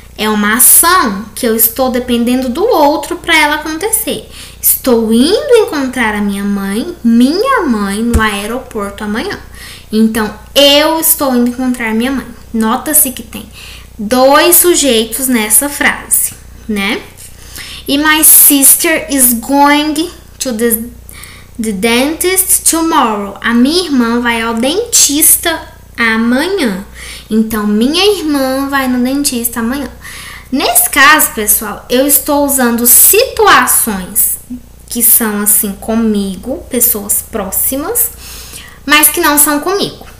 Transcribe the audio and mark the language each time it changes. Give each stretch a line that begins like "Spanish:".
Portuguese: É uma ação que eu estou dependendo do outro para ela acontecer. Estou indo encontrar a minha mãe no aeroporto amanhã. Então, eu estou indo encontrar minha mãe. Nota-se que tem dois sujeitos nessa frase, né?
English: E my sister is going to the dentist tomorrow.
Portuguese: A minha irmã vai ao dentista amanhã. Então, minha irmã vai no dentista amanhã. Nesse caso, pessoal, eu estou usando situações que são assim comigo, pessoas próximas, mas que não são comigo.